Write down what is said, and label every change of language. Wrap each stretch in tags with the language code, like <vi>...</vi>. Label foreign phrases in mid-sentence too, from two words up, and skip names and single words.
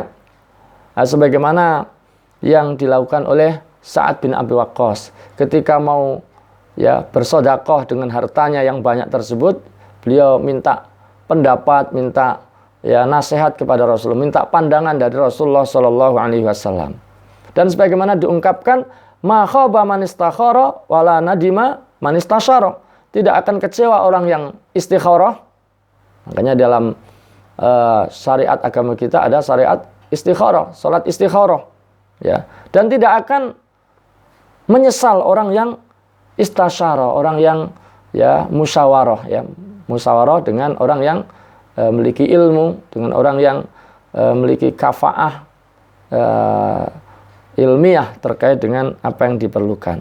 <id>Nah, sebagaimana yang dilakukan oleh Sa'ad bin Abi Waqqas ketika mau bersedekah dengan hartanya yang banyak tersebut, beliau minta pendapat, minta nasihat kepada Rasulullah, minta pandangan dari Rasulullah</id> <ar>صلى الله عليه وسلم.</ar> <id>Dan sebagaimana diungkapkan,</id> <ar>ما خاب من استخار ولا ندم من استشار.</ar> <id>Tidak akan kecewa orang yang istikharah. Makanya dalam syariat agama kita ada syariat istikharah, salat istikharah. Dan tidak akan menyesal orang yang istasyara, orang yang musyawarah, musyawarah dengan orang yang memiliki ilmu, dengan orang yang memiliki kafaah ilmiah terkait dengan apa yang diperlukan.</id>